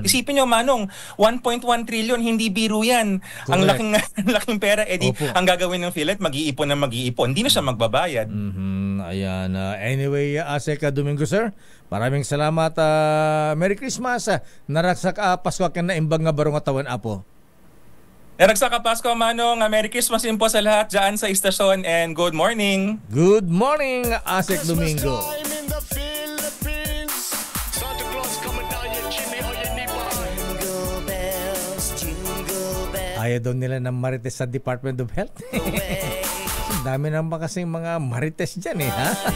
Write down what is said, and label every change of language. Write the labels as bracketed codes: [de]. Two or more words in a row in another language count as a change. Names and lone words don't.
[tl] Isipin nyo, Manong, 1.1 trillion, hindi biro yan. Ang laking pera, ang gagawin ng PhilHealth, mag-iipon na mag-iipon. Hindi na siya magbabayad. Ayan. Anyway, Asek Domingo, sir, maraming salamat. [en] Merry Christmas. [ilo] Naraksak Pasko ka na imbang nga barong atawan, Apo. Naragsak ka Pasko, Manong. [tl] Merry Christmas din po sa lahat dyan sa istasyon [en] and good morning. Good morning, Asek Domingo. [tl] Ayaw daw nila ng marites sa Department of Health. Dami naman kasing mga marites dyan ha?